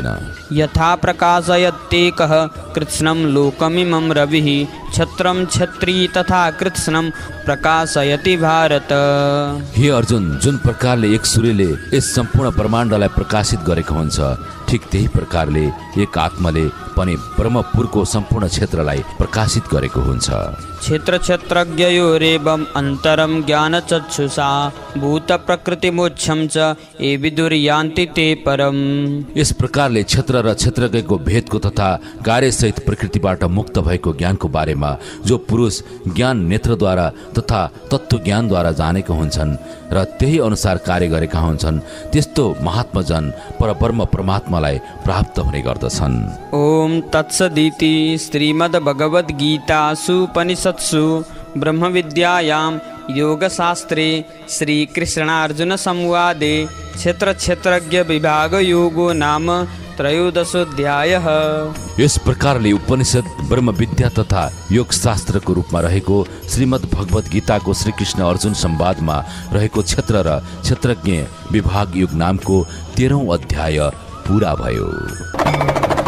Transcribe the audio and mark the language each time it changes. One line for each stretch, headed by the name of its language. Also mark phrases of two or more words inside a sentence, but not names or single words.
Sanskrit: यथा प्रकाशयत्येकः कृत्स्नं लोकमिमं रविः छत्रं छत्री तथा कृत्स्नं प्रकाशयति भारत।
Nepali: हे अर्जुन, जुन प्रकारले एक सूर्यले यस सम्पूर्ण ब्रह्माण्डलाई प्रकाशित गरेको हुन्छ, ठिक त्यही प्रकारले एक आत्माले पनि ब्रह्मपुरको सम्पूर्ण क्षेत्रलाई प्रकाशित गरेको हुन्छ।
Sanskrit: क्षेत्र क्षेत्रज्ञयोरेवम् अन्तरं ज्ञानचक्षुषा भूत प्रकृति मोक्षं च ये विदुर्यान्ति ते परम्।
Nepali: यस प्रकारले क्षेत्र र क्षेत्रज्ञको भेदको तथा कार्यसहित प्रकृतिबाट मुक्त भएको ज्ञानको बारेमा जो पुरुष ज्ञान नेत्रद्वारा तथा तत्त्व ज्ञानद्वारा जानेका हुन्छन् र त्यही अनुसार कार्य गरेका हुन्छन्, त्यस्तो महात्माजन परब्रह्म परमात्मालाई प्राप्त हुने गर्दछन्।
Sanskrit: ओम तत्सदिति श्रीमद्भगवद्गीतासु उपनिषत्सु ब्रह्मविद्यायां योगशास्त्रे श्रीकृष्णार्जुन संवादे क्षेत्र क्षेत्रज्ञ विभाग योगो नाम त्रयोदशोऽध्यायः।
Nepali: यस प्रकारले उपनिषद ब्रह्म विद्या तथा योग शास्त्रको रूपमा रहेको श्रीमद् भगवत गीताको श्रीकृष्ण अर्जुन संवादमा रहेको क्षेत्र र क्षेत्रज्ञ विभाग योग नामको 13औं अध्याय पूरा भयो।